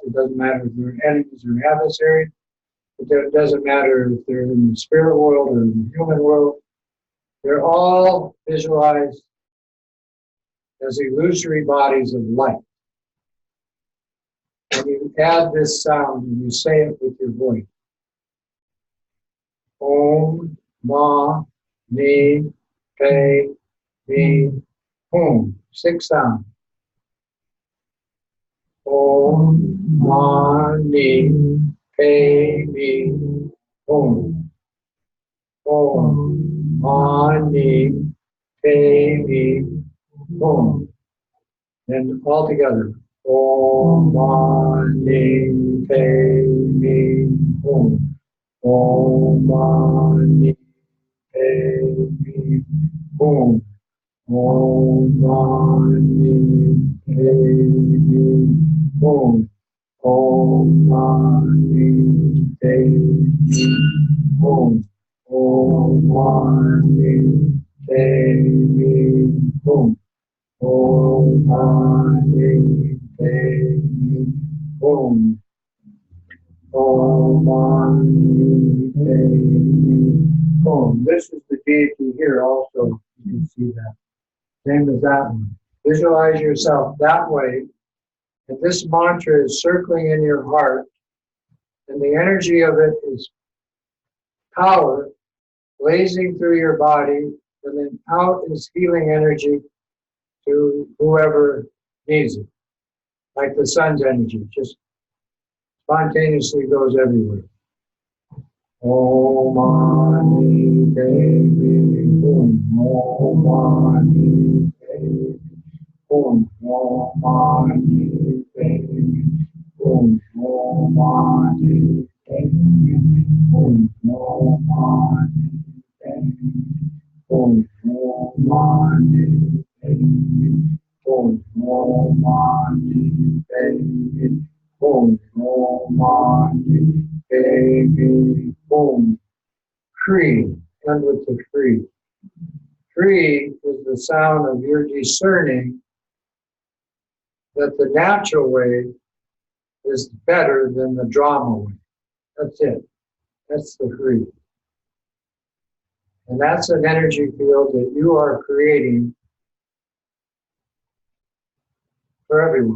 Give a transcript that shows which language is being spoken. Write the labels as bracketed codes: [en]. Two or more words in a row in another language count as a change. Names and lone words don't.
[en] It doesn't matter if they're enemies or adversaries. It doesn't matter if they're in the spirit world or in the human world. They're all visualized as illusory bodies of light. And you add this sound and you say it with your voice. [sa] Om, Ma, Ni, Pe, Mi, Hum. [en] 6 sounds. [sa] Om, Ma, Ni, Pe, Mi, Hum. Om, Ma, Ni, Pe, Mi, Hum. [en] And all together. [sa] Om, Ma, Ni, Pe, Mi, Hum. Om, Ma, Ni, Pe, Mi, Hum. Om, Ma, Ni, Pe, Mi, Hum. Om, Ma, Ni, Pe, Mi, Hum. Om, Ma, Ni, Pe, Mi, Hum. Om, Ma, Ni, Pe, Mi, Hum. Om, Ma, Ni, Om. [en] This is the deity here also. You can see that. Same as that one. Visualize yourself that way. And this mantra is circling in your heart. And the energy of it is power blazing through your body. And then out is healing energy to whoever needs it. Like the sun's energy. Just spontaneously goes everywhere. [sa] Om Mani Devi Om. Om Mani Devi Om. Om Mani Devi Om. Om Mani Devi Om. Om Mani Devi Om. Om Mani Devi Om. Om Mani Devi Om. Om Mani Devi Om. [en] Kree, end with the Kree. Kree is the sound of your discerning that the natural way is better than the drama way. That's it. That's the Kree. And that's an energy field that you are creating for everyone.